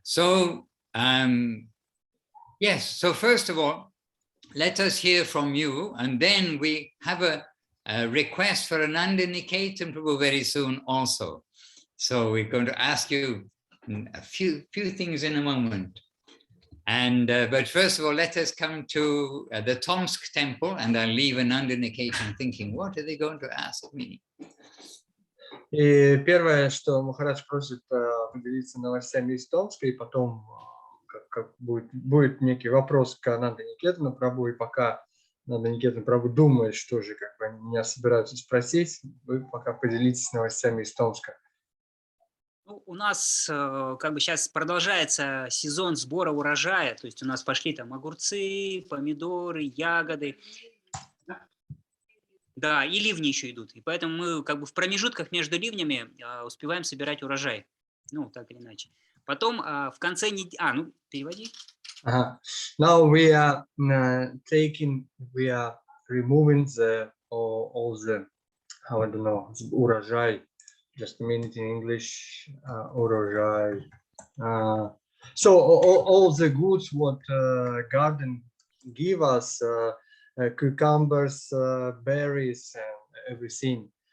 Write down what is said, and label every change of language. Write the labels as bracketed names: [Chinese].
[English] So yes, so first of all, let us hear from you, and then we have a request for Ananda Niketan Prabhu very soon also. So we're going to ask you a few things in a moment. And but first of all, let us come to the Tomsk temple, and I'll leave Ananda Niketan thinking, what are they going to ask me? [Russian] И первое, что Махарадж просит поделиться новостями из Томска, и потом как будет некий вопрос к Ананда Никетану Прабху, и пока Ананда Никетан Прабху думает, что же как бы меня собираются спросить, вы пока поделитесь новостями из Томска. Ну, у нас как бы сейчас продолжается сезон сбора урожая, то есть у нас пошли там огурцы, помидоры, ягоды. Да, и ливни еще идут. И поэтому мы как бы в промежутках между ливнями успеваем собирать урожай. Ну, так или иначе. Потом в конце недели... ну, переводи. [English] Now we are removing all the, I don't know, [Russian] урожай. [English] Just a minute in English, [Russian] урожай. [English] So all the goods what garden give us, cucumbers, berries, and everything.